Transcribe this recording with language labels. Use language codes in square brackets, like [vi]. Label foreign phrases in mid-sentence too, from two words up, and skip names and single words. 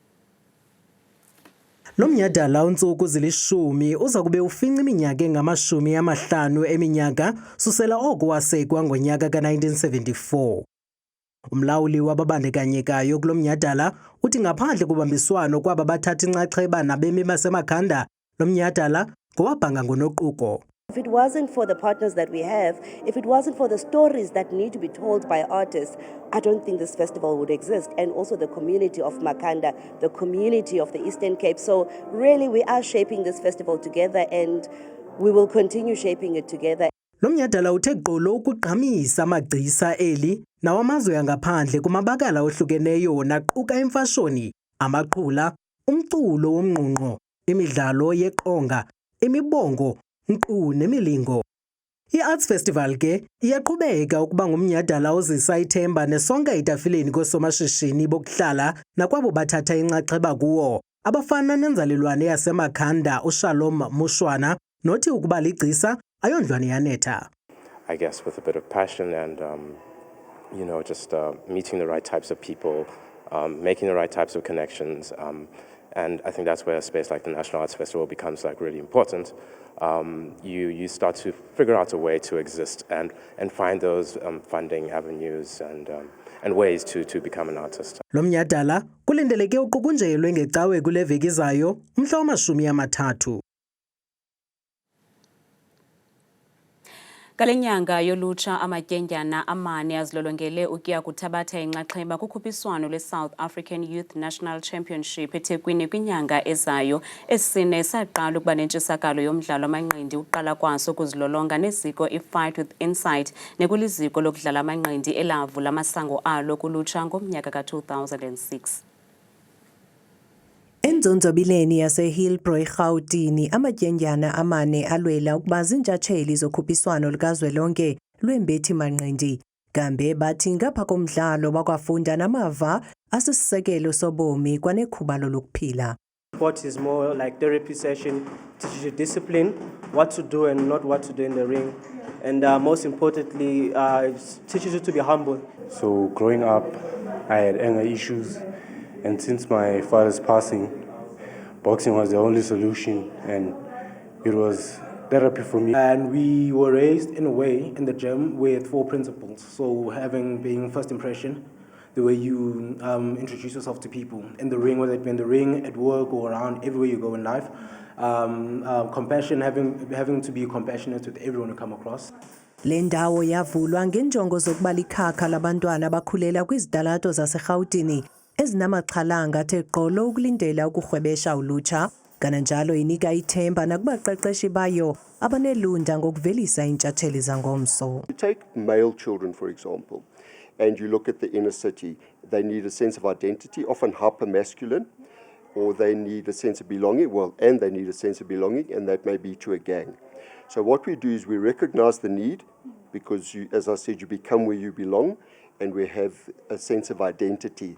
[xh] Lo mnyhadala untsuku zili-10 uza kube ufinca iminyaka engama-50 eminyaka susela oko wasekwa ngonyaka ka-1974. Umlawuli wababandekanyekayo kulo mnyhadala uthi ngaphandle kobambiswano kwaba bathatha inxaxheba nabemi basemakhanda, lo mnyhadala ngowabhanga ngonoquko. [en] If it wasn't for the partners that we have, if it wasn't for the stories that need to be told by artists, I don't think this festival would exist. And also the community of Makhanda, the community of the Eastern Cape. So really we are shaping this festival together and we will continue shaping it together. [xh] Lo mnyhadala uthe gqolo ukugqamisa amagcisa eli nawamazwe angaphandle kumabakala ohlukeneyo naquka imfashoni, amaqhula, umculo womnqunqo, imidlalo yeqonga, imibongo, nkqu nemilingo. I-Arts Festival ke iyaqhubeka ukuba ngumnyhadala ozisa ithemba nesonka itafileni koosomashishini bokuhlala nakwabo bathatha inxaxheba kuwo, abafana nenzalelwane yasemakhanda uShalom Mushwana nothi ukuba ligcisa ayondlwane yanetha. [en] I guess with a bit of passion and just meeting the right types of people, making the right types of connections, and I think that's where a space like the National Arts Festival becomes like really important. You start to figure out a way to exist and find those funding avenues and ways to become an artist. [xh] Lo mnyhadala kulindeleke uqukunjelwe ngecawe kule veki zayo umhla wama-30. Kale nyanga yolutsha amatyendyana amane azilolongele ukuya kuthabatha inxaxheba kukhuphiswano lwe-South African Youth National Championship eThekwini kwinyanga ezayo. Esine saqala ukuba nentshisakalo yomdlalo amanqindi uqala kwaso ukuzilolonga neziko i-Fight with Insight nekuliziko lokudlala amanqindi elavula amasango alo kulutsha ngomnyaka ka-2006. Enzonzobileni yase-Hillbrow eRhawutini amatyendyana amane alwela ukuba zintshatsheli zokhuphiswano lukazwelonke lwembethi manqindi. Kambe bathi ngapha komdlalo bakwafunda namava asisisekelo sobomi kwanekhubalo lokuphila. [en] Sport is more like therapy session, teaches you discipline, what to do and not what to do in the ring. And most importantly, it teaches you to be humble. So growing up, I had anger issues. And since my father's passing, boxing was the only solution and it was therapy for me. And we were raised in a way in the gym with 4 principles. So being first impression, the way you introduce yourself to people in the ring, whether it be in the ring, at work or around everywhere you go in life. Compassion, having to be compassionate with everyone you come across. [xh] Le ndawo yavulwa ngenjongo zokuba likhakha labantwana abakhulela kwizitalato zaseRhawutini ezinamaxhalanga athe gqolo ukulindela ukurhwebesha ulutsha, kananjalo inika ithemba nakubaqeqeshi bayo abanelunda ngokuvelisa intshatsheli zangomso. [en] You take male children, for example, and you look at the inner city, they need a sense of identity, often hyper-masculine, or they need a sense of belonging, and they need a sense of belonging, and that may be to a gang. So what we do is we recognize the need, because as I said, you become where you belong, and we have a sense of identity.